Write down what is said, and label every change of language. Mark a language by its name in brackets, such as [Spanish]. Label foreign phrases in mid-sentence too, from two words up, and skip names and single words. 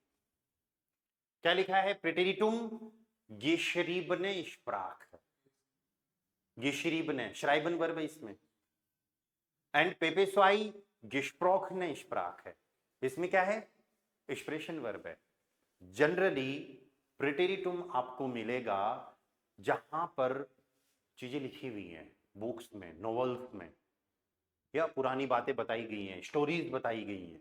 [Hindi] क्या लिखा है, प्रेटेरिटुम [German] geschriebene Sprache, [Hindi] geschriebene श्राइबन वर्ब है इसमें, एंड पेपेस्वाई [German] gesprochene Sprache, [Hindi] इसमें क्या है, एक्सप्रेशन वर्ब है। जनरली प्रेटेरिटुम आपको मिलेगा जहां पर चीजें लिखी हुई हैं, बुक्स में, नॉवेल्स में, या पुरानी बातें बताई गई हैं, स्टोरीज बताई गई हैं।